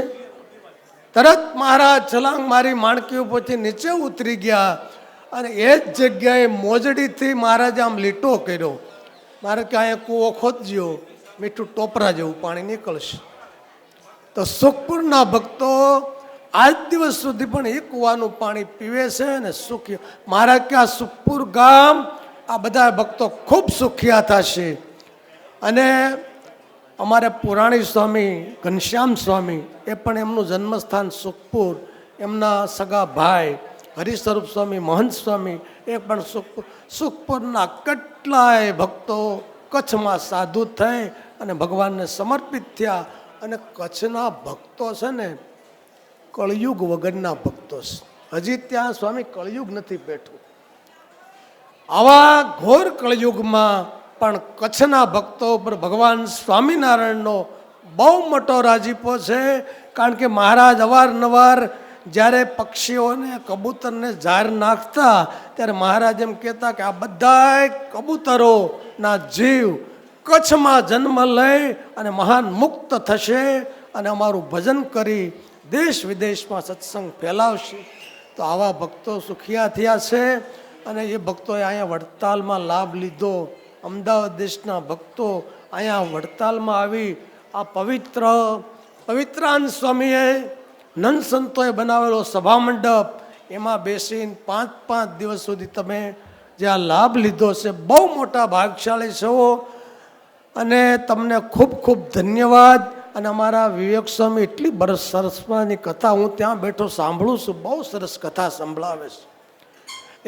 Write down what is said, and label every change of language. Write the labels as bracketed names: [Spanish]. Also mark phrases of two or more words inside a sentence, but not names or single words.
[Gujarati] તરત મહારાજ છલાંગ મારી માણકી પરથી નીચે ઉતરી ગયા અને એ જ જગ્યાએ મોજડી થી મહારાજ આમ લીટો કર્યો। મહારાજ કે અહીં કૂવો ખોદજો, મીઠુ ટોપરા જેવું પાણી નિકળશે। તો સુખપુરના ભક્તો આજ દિવસ સુધી પણ એ કૂવાનું પાણી પીવે છે ને સુખી। મહારાજ કે આ સુખપુર ગામ આ બધા ભક્તો ખૂબ સુખિયા થશે। અને અમારે પુરાણી સ્વામી ઘનશ્યામ સ્વામી એ પણ એમનું જન્મસ્થાન સુખપુર, એમના સગા ભાઈ હરિસ્વરૂપ સ્વામી મહંત સ્વામી એ પણ સુખપુર। સુખપુરના કેટલાય ભક્તો કચ્છ મેં સાધુ થઈ અને ભગવાન ને સમર્પિત થયા। અને કચ્છના ભક્તો છે ને કલયુગ વગરના ભક્તો છે। હજી ત્યાં સ્વામી કલયુગ નથી બેઠું। આવા ઘોર કલયુગ મેં પણ કચ્છના ભક્તો પર ભગવાન સ્વામીનારાયણ નો બહુ મોટો રાજીપો છે। કારણ કે મહારાજ અવારનવાર જ્યારે પક્ષીઓને કબૂતરને ઝાર નાખતા ત્યારે મહારાજ એમ કહેતા કે આ બધાય કબૂતરોના જીવ કચ્છમાં જન્મ લઈ અને મહાન મુક્ત થશે અને અમારું ભજન કરી દેશ વિદેશમાં સત્સંગ ફેલાવશે। તો આવા ભક્તો સુખિયા થયા છે અને એ ભક્તોએ અહીંયા વડતાલમાં લાભ લીધો। અમદાવાદ દેશના ભક્તો અહીંયા વડતાલમાં આવી આ પવિત્રાન સ્વામીએ નંદ સંતોએ બનાવેલો સભા મંડપ એમાં બેસીને 5-5 દિવસ સુધી તમે જે આ લાભ લીધો છે બહુ મોટા ભાગ્યશાળી છો અને તમને ખૂબ ખૂબ ધન્યવાદ। અને અમારા વિવેક સ્વામી એટલી સરસમાની કથા હું ત્યાં બેઠો સાંભળું છું, બહુ સરસ કથા સંભળાવે છે।